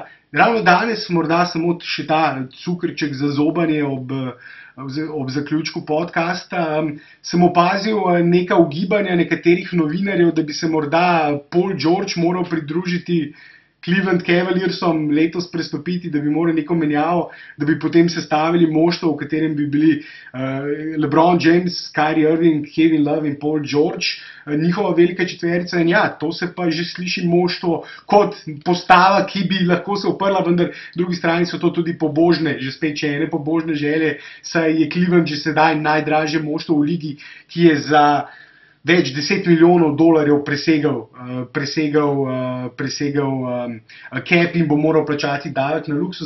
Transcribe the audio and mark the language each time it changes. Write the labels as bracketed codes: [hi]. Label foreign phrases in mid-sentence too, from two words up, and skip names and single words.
[sl] Ravno danes morda samo še ta cukrček za zobanje ob zaključku podcasta. Sem opazil neka ugibanja nekaterih novinarjev, da bi se morda Paul George moral pridružiti Cleveland Cavaliersom, letos prestopiti, da bi moral neko menjavo, da bi potem sestavili moštvo, v katerem bi bili LeBron James, Kyrie Irving, Kevin Love in Paul George, njihova velika četverica. In to se pa že sliši moštvo kot postava, ki bi lahko se oprla, vendar drugi strani so to tudi pobožne, že spet še ene pobožne želje, saj je Cleveland že sedaj najdražje moštvo v ligi, ki je za več 10 milijonov dolarjev presegal cap in bo moral plačati davek na luksuz.